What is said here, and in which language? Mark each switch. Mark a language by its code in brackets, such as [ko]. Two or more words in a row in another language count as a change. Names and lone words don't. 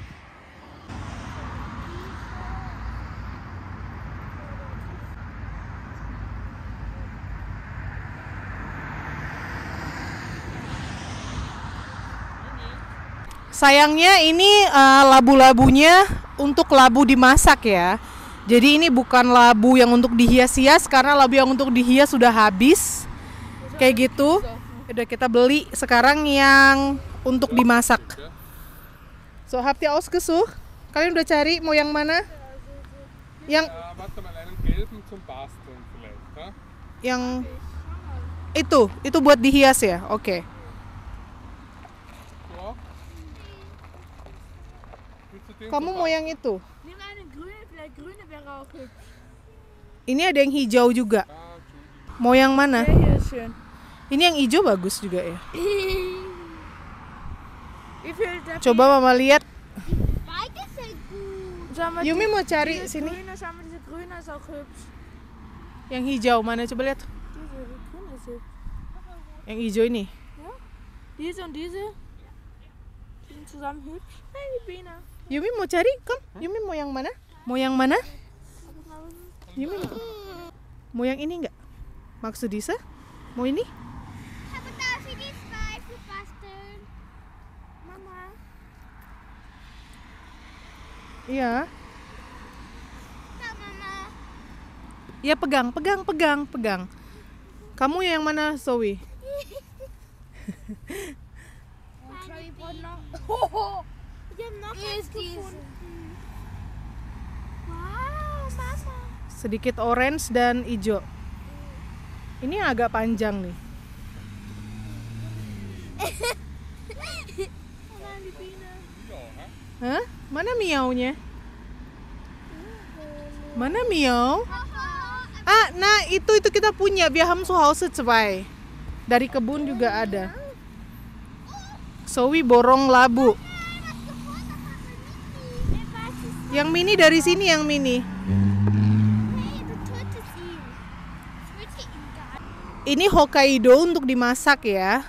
[id] Sayangnya ini labu-labunya untuk labu dimasak ya. Jadi ini bukan labu yang untuk dihias-hias karena labu yang untuk dihias sudah habis. Kayak gitu. Udah kita beli sekarang yang untuk dimasak. [de] So, habt ihr ausgesucht? [id] Kalian udah cari mau yang mana? Yang [de] Warte mal, einen gelben zum Basteln vielleicht. Ha? [id] yang itu buat dihias ya. Oke. [de] So. Willst du den [id] Kamu [de] zum [id] mau yang itu? [de] Nimm einen grünen, vielleicht grüne wäre auch hübsch. [id] Ini ada yang hijau juga. Mau yang mana? [de] Der hier ist schön. [id] Ini yang hijau bagus juga ya. [de] Wie viel der [id] Coba Mama lihat. [de] Beide sind gut. Schau mal, [id] Yumi mau cari [de] diese [id] sini. [de] grüne, schau mal, diese grüne ist auch hübsch. [id] Yang hijau mana? Coba lihat. [de] Diese grüne ist hübsch. Yang hijau ini. Diese und diese. Die sind zusammen hübsch. Hey, die Biene. [id] Yumi mau cari? Kom. Yumi mau yang mana? Mau yang mana? Yumi mau yang ini enggak? Maksud Disa? Mau ini? [de] Aber da sind die zwei für Basteln. [id] Mama. Iya. [de] Da, [id] Mama. Ya pegang. Kamu yang mana, Zoe? Wow, Mama. Sedikit orange dan hijau. Ini yang agak panjang nih. Hah? Mana miaunya? Mana miau? Ah, nah itu kita punya. [de] Wir haben zu Hause zwei. [id] Dari kebun juga ada. Zoe borong labu. Yang mini dari sini, yang mini. Ini Hokkaido untuk dimasak ya.